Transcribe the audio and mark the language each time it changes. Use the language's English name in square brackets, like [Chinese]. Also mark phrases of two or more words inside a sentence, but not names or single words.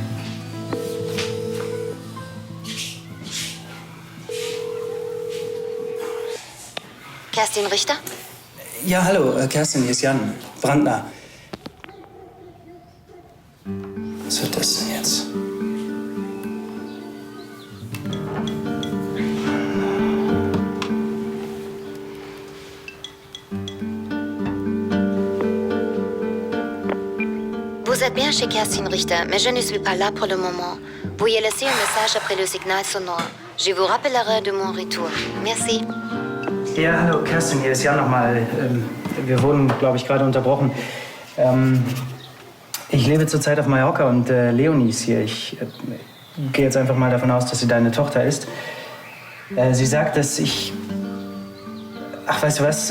[German] Kerstin Richter? Ja, hallo, Kerstin, hier ist Jan Brandner. Was wird das denn jetzt? [French] Vous êtes bien chez Kerstin Richter, mais je ne suis pas là pour le moment. Veuillez laisser un message après le signal sonore. Je vous rappellerai de mon retour. Merci. [German] Ja, hallo, Kerstin, hier ist Jan nochmal. Wir wurden, glaube ich, gerade unterbrochen. Ich lebe zurzeit auf Mallorca und Leonie ist hier. Ich gehe jetzt einfach mal davon aus, dass sie deine Tochter ist. Sie sagt, dass ich... Ach, weißt du was?